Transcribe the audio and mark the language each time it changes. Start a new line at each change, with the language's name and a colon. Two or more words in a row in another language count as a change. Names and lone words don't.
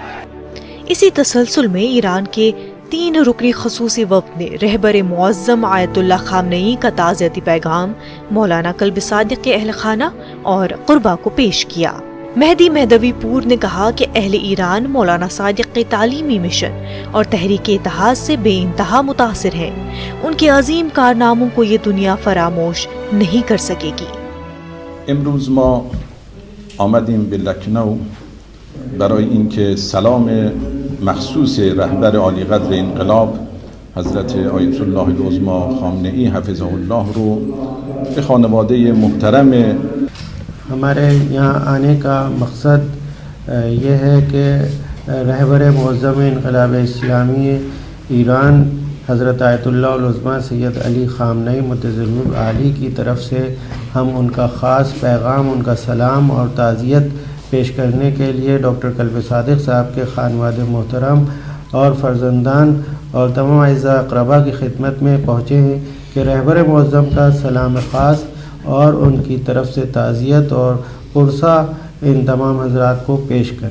Urdu: اسی تسلسل میں ایران کے 3 رکنی خصوصی وفد نے رہبر معظم آیت اللہ خامنئی کا تعزیتی پیغام مولانا کلب صادق کے اہل خانہ اور قربا کو پیش کیا۔ مہدی مہدوی پور نے کہا کہ اہل ایران مولانا صادق کے تعلیمی مشن اور تحریک اتحاد سے بے انتہا متاثر ہیں۔ ان کے عظیم کارناموں کو یہ دنیا فراموش نہیں کر سکے گی۔
Persian: امروز ما آمدیم به لکنو برای اینکه سلام مخصوص رهبر عالی قدر انقلاب حضرت آیت الله العظمی خامنه‌ای حفظه الله رو به خانواده محترم
Urdu: ہمارے یہاں آنے کا مقصد یہ ہے کہ رہبر معظم انقلاب اسلامی ایران حضرت آیت اللہ العظمی سید علی خامنئی متظل عالی کی طرف سے ہم ان کا خاص پیغام، ان کا سلام اور تعزیت پیش کرنے کے لیے ڈاکٹر کلب صادق صاحب کے خانواد محترم اور فرزندان اور تمام اعزاء اقربا کی خدمت میں پہنچے ہیں کہ رہبر معظم کا سلام خاص اور ان کی طرف سے تعزیت اور قرصہ ان تمام حضرات کو پیش کریں۔